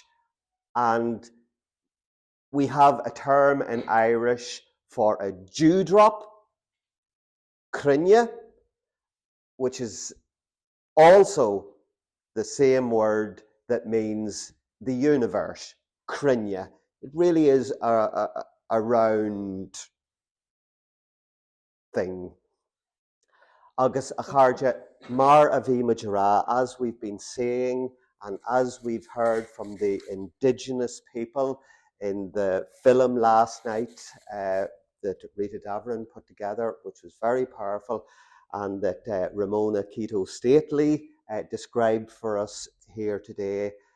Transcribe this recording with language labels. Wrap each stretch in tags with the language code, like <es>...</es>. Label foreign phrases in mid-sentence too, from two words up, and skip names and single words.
<en>And we have a term in Irish for a dewdrop, crunne, which is also the same word that means the universe, crunne. It really is a round thing.</en> <ga>Agus a chairde mar a bhí muid rá,</ga> <en>as we've been saying and as we've heard from the Indigenous people in the film last night that Rita Davern put together, which was very powerful, and that Ramona Kitto Stately described for us here today.</en>